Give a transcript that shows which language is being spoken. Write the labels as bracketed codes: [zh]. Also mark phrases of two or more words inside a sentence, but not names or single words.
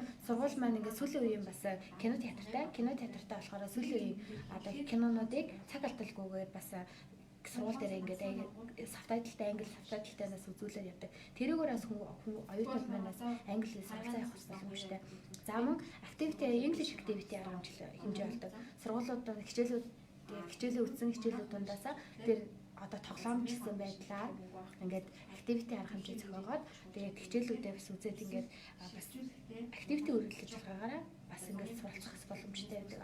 [mn] Сургууль маань ингээд сүүлийн үеийн бас кино театртай болохоор сүүлийн үеийн одоо кинонуудыг цаг алдалгүйгээр бас сургууль дээр ингээд сабтайтлтай англи сабтайлтай нас үзүүлээд явдаг. Тэрүүгээрээс оюутнууд манаас англи хэл суралцаа явах боломжтой. За мөн [en] activity English activity [mn] арга хэмжээ болдог. Сургуулиудад хичээлээ үзсэн хичээлүүд дундаас тэр одоо тоглоомч гэсэн байдлаар ингээд activity арга хэмжээ зохиогоод тэгээд хичээлүүдээ бас үзээд ингээд бас activity үргэлжлүүлж байгаагаараа бас ингээд суралцах боломжтой байдаг.